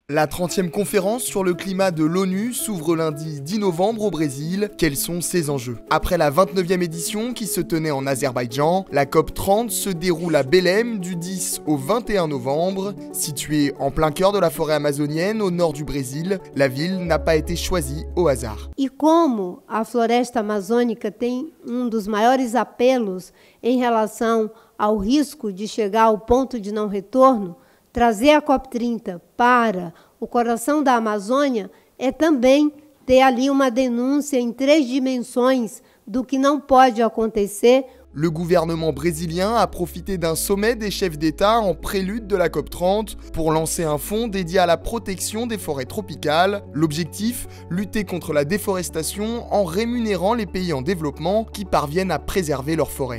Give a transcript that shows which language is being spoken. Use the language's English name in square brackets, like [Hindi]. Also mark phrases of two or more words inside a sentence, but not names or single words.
[French] La 30e conférence sur le climat de l'ONU s'ouvre lundi 10 novembre au Brésil. Quels sont ses enjeux? Après la 29e édition qui se tenait en Azerbaïdjan, la COP30 se déroule à Belém du 10 au 21 novembre. Située en plein cœur de la forêt amazonienne au nord du Brésil, la ville n'a pas été choisie au hasard. [Portuguese] E como a floresta amazônica tem dos maiores apelos em relação ao risco de chegar ao ponto de não retorno, trazer a COP30 para o coração da Amazônia é também ter ali uma denúncia em 3 dimensões do que não pode acontecer. [French] Le gouvernement brésilien a profité d'un sommet des chefs d'État en prélude de la COP30 pour lancer un fonds dédié à la protection des forêts tropicales. L'objectif, lutter contre la déforestation en rémunérant les pays en développement qui parviennent à préserver leurs forêts.